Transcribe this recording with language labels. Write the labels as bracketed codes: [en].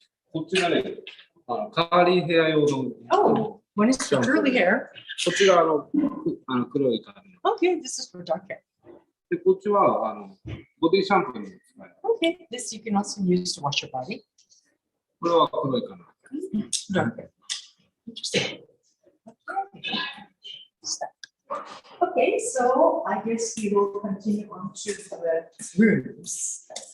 [ja] こっちがね、カーリーヘア用の。 [en] Oh, when it's for curly hair. [ja] こっちが黒い髪の。 [en] Okay, this is for dark hair. [ja] で、こっちはボディシャンプーに使える。 [en] Okay, this you can also use to wash your body. [ja] これは黒いかな。 [en] Dark hair. Interesting. Okay, so I guess we will continue on to the rooms.